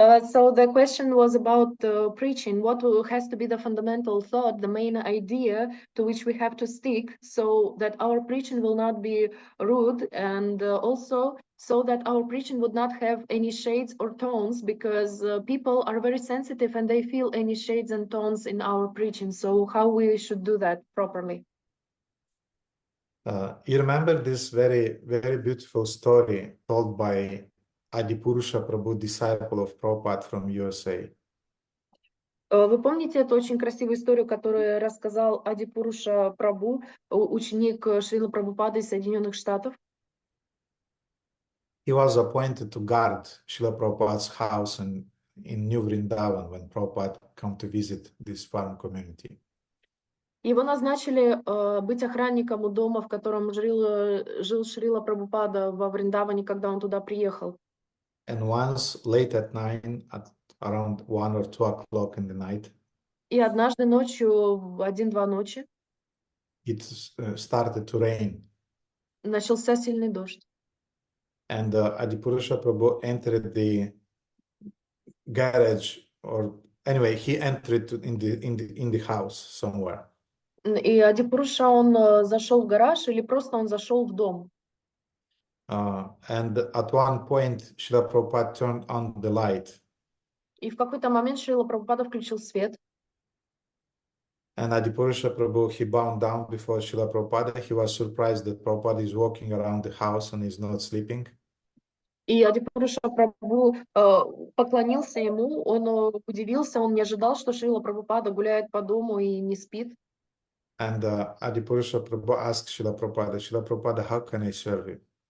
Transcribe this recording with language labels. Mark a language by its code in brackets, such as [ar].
[en] So the question was about preaching. What has to be the fundamental thought, the main idea to which we have to stick, so that our preaching will not be rude, and also so that our preaching would not have any shades or tones, because people are very sensitive and they feel any shades and tones in our preaching. So how we should do that properly? You remember this very, very beautiful story told by Adipurusha Prabhu, disciple of Prabhupada from USA. [ru] Вы помните эту очень красивую историю, которую рассказал Адипуруша Прабhu, ученик Шрилы Прабхупады из Соединенных Штатов? [en] He was appointed to guard Srila Prabhupada's house in New Vrindavan when Prabhupada come to visit this farm community. [ru] Его назначили быть охранником у дома, в котором жил Шрила Прабхупада во Вриндаване, когда он туда приехал. [en] And once late at night, at around 1 or 2 o'clock in the night, [ru] И однажды ночью, в 1-2 ночи, [en] it started to rain. [ru] начался сильный дождь. [en] And Adipurusha Prabhu entered the garage, or anyway, he entered in the house somewhere. [ru] И Адипуруша, он зашел в гараж или просто он зашел в дом. [en] And at one point, Srila Prabhupada turned on the light. [ru] И в какой-то момент Шрила Прабхупада включил свет. [en] And Adipurusha Prabhu, he bowed down before Srila Prabhupada. He was surprised that Prabhupada is walking around the house and is not sleeping. [ru] И Адипуруша Прабху поклонился ему, он удивился, он не ожидал, что Шрила Прабхупада гуляет по дому и не спит. [en] And Adipurusha Prabhu asked Srila Prabhupada, how can I serve you?